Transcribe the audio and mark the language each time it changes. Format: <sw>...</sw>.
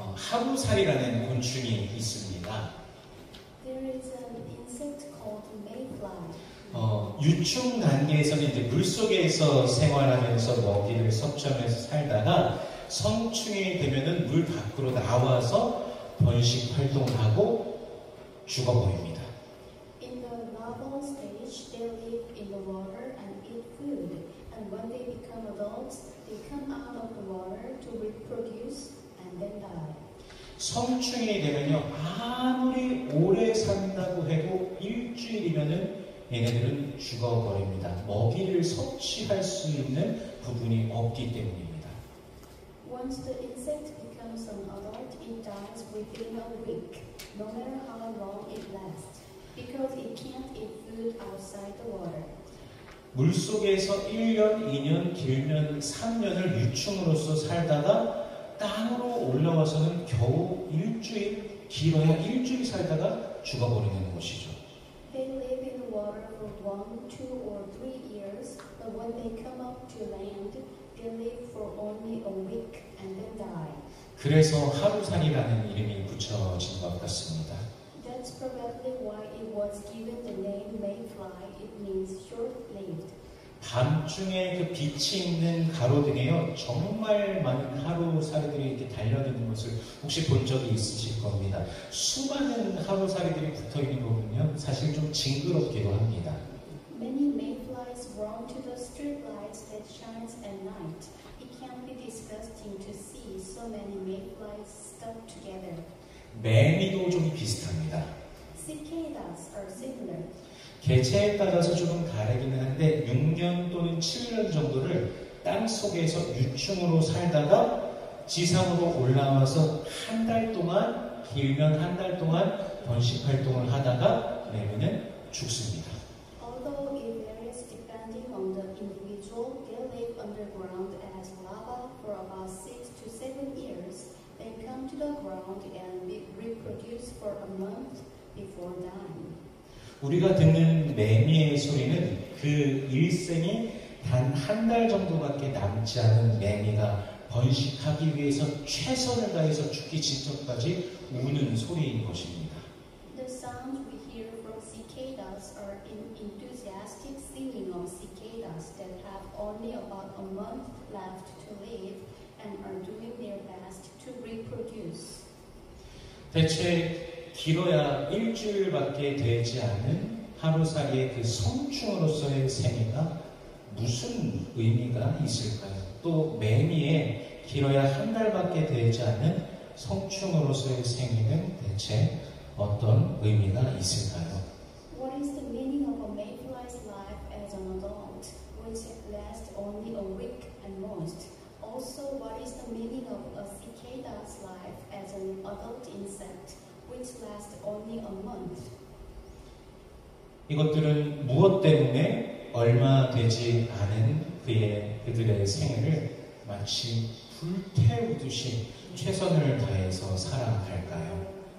<ko>하루살이라는 곤충이 있습니다.</ko> <en>There is an insect called mayfly.</en> <ko>유충 단계에서는 이제 물 속에서 생활하면서 먹이를 섭취하면서 살다가 성충이 되면은 물 밖으로 나와서 번식 활동하고 죽어버립니다.</ko> <en>In the larval stage, they live in the water and eat food. And when they become adults, they come out of the water to reproduce and then die.</en> <ko>성충이 되면요, 아무리 오래 산다고 해도 일주일이면은 얘네들은 죽어버립니다. 먹이를 섭취할 수 있는 부분이 없기 때문입니다.</ko> <en>Once the insect becomes an adult, it dies within a week, no matter how long it lasts, because it can't eat food outside the water.</en> <ko>물 속에서 1년, 2년, 길면 3년을 유충으로서 살다가 땅으로 올라와서는 겨우 일주일, 길어야 일주일 살다가 죽어버리는 것이죠.</ko> <en>They live in the water for 1, 2, or 3 years, but when they come up to land, they live for only a week and then die.</en> <ko>그래서 하루살이라는 이름이 붙여진 것 같습니다.</ko> <en>That's probably why it was given the name mayfly. It means short-lived.</en> <ko>밤중에 그 빛이 있는 가로등에요, 정말 많은 하루살이들이 이렇게 달려드는 것을 혹시 본 적이 있으실 겁니다. 수많은 하루살이들이 붙어있는 거 보면요, 사실 좀 징그럽기도 합니다.</ko> <en>Many mayflies run to the street lights that shines at night. It can be disgusting to see so many mayflies stuck together.</en> <ko>매미도 좀 비슷합니다.</ko> <en>Cicadas are similar.</en> <ko>개체에 따라서 조금 다르기는 한데 6년 또는 7년 정도를 땅 속에서 유충으로 살다가 지상으로 올라와서 한 달 동안, 길면 한 달 동안 번식 활동을 하다가 매미는 죽습니다.</ko> <en>Although it varies depending on the individual, they live underground as larvae for about 6 to 7 years, then come to the ground and reproduce for a month before dying.</en> <ko>우리가 듣는 매미의 소리는 그 일생이 단 한 달 정도밖에 남지 않은 매미가 번식하기 위해서 최선을 다해서 죽기 직전까지 우는 소리인 것입니다.</ko> <en>The sounds we hear from cicadas are an enthusiastic singing of cicadas that have only about a month left to live and are doing their best to reproduce.</en> <ko>대체 길어야 일주일밖에 되지 않은 하루살이의 그 성충으로서의 생애가 무슨 의미가 있을까요? 또 매미의 길어야 한 달밖에 되지 않은 성충으로서의 생애는 대체 어떤 의미가 있을까요?</ko> <en>What is the meaning of a mayfly's life as an adult, which lasts only a week at most? Also, what is the meaning of a cicada's life as an adult insect, which lasts only a month?</en> <ko>이것들은 무엇 때문에 얼마 되지 않은 그들의 생애를 마치 불태우듯이 최선을 다해서 살아갈까요?</ko>